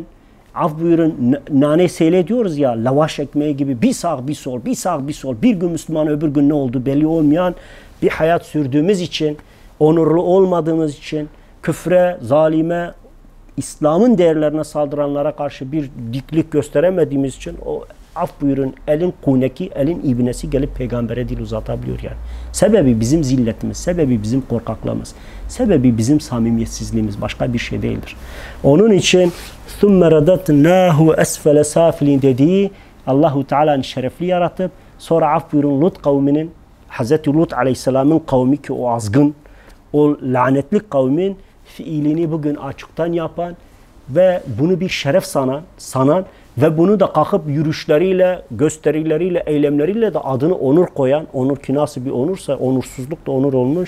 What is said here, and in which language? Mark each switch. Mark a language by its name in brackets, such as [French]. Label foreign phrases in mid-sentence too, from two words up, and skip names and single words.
[Turkish] af buyurun nane seyrediyoruz ya, lavaş ekmeği gibi bir sağ bir sol, bir sağ bir sol, bir gün Müslüman öbür gün ne oldu belli olmayan bir hayat sürdüğümüz için, onurlu olmadığımız için, küfre, zalime, İslam'ın değerlerine saldıranlara karşı bir diklik gösteremediğimiz için o af buyurun elin kuneki, elin ibnesi gelip peygambere dil uzatabiliyor yani. Sebebi bizim zilletimiz, sebebi bizim korkaklığımız, sebebi bizim samimiyetsizliğimiz, başka bir şey değildir. Onun için [Arabic] ثُمَّ رَدَتْنَاهُ أَسْفَلَ سَافِلِينَ [Turkish] dediği Allahu Teala'nın şerefli yaratıp sonra af buyurun Lut kavminin, Hz. Lut Aleyhisselam'ın kavmi ki o azgın, o lanetli kavmin fiilini bugün açıktan yapan ve bunu bir şeref sanan ve bunu da kalkıp yürüyüşleriyle, gösterileriyle, eylemleriyle de adını onur koyan, onur ki nasıl bir onursa, onursuzluk da onur olmuş.